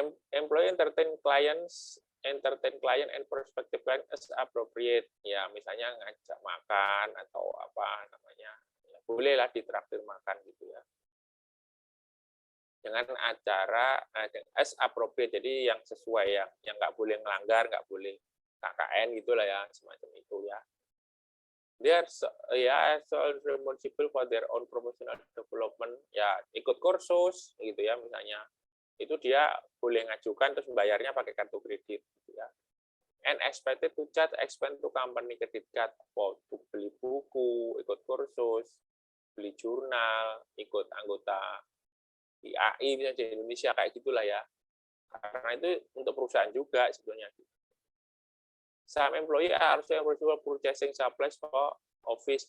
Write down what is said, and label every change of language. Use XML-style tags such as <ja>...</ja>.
<en>Employee entertain client and prospective client as appropriate.</en> <id>Ya, misalnya ngajak makan atau apa namanya, ya, bolehlah ditraktir makan gitu ya. dengan acara</id> <en>as appropriate,</en> <id>jadi yang sesuai, yang nggak boleh melanggar, nggak boleh KKN gitulah ya, semacam itu ya.</id> <en>They are responsible for their own professional development,</en> <id>ya ikut kursus gitu ya misalnya, itu dia boleh ngajukan terus bayarnya pakai kartu kredit gitu ya.</id> <en>And expected to charge expense to company credit card,</en> <id>untuk beli buku, ikut kursus, beli jurnal, ikut anggota IAI misalnya di Indonesia kayak gitulah ya. Karena itu untuk perusahaan juga sebetulnya.</id> <en>Some employee are also responsible purchasing supplies for office.</en>